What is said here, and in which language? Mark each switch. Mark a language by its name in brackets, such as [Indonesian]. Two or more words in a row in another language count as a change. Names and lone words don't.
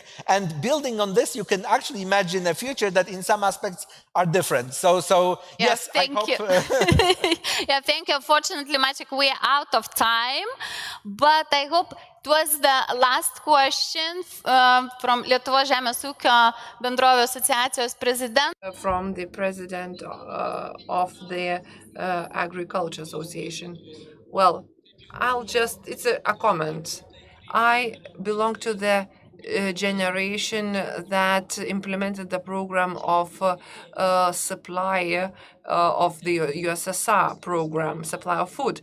[English] And building on this, you can actually imagine a future that in some aspects are different. So yes, thank I hope... you. Yeah, thank you. Unfortunately, Maciek, we are out of time, but I hope it was the last question from Lietuvos Žemės ūkio bendrovių asociacijos president. From the president of the Agriculture Association. Well, it's a comment. I belong to the generation that implemented the program of supply of the USSR program, supply of food.